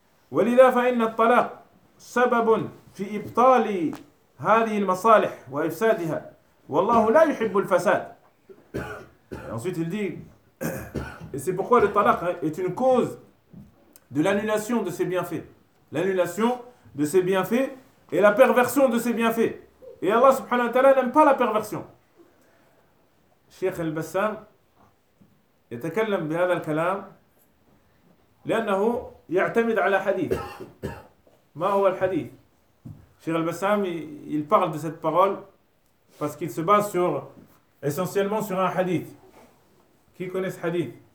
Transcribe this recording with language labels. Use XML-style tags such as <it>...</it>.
<ar>وَلِذَا فَإِنَّ الطَّلَاقُ سَبَبٌ فِي إِبْطَالِ هَذِهِ الْمَصَالِحِ وَإِفْسَادِهَا وَاللَّهُ لَا يُحِبُّ الْفَسَادِ.</ar> <fr>Ensuite il dit... Et c'est pourquoi le talaq est une cause de l'annulation de ses bienfaits. L'annulation de ses bienfaits et la perversion de ses bienfaits. Et Allah subhanahu wa ta'ala n'aime pas la perversion.</fr> <ar>Cheikh al-Bassam يتكلم بهذا الكلام لأنه يعتمد على حديث. ما هو الحديث?</ar> <fr>Cheikh al-Bassam il parle de cette parole parce qu'il se base sur essentiellement sur un hadith. Qui connaît ce hadith?</fr>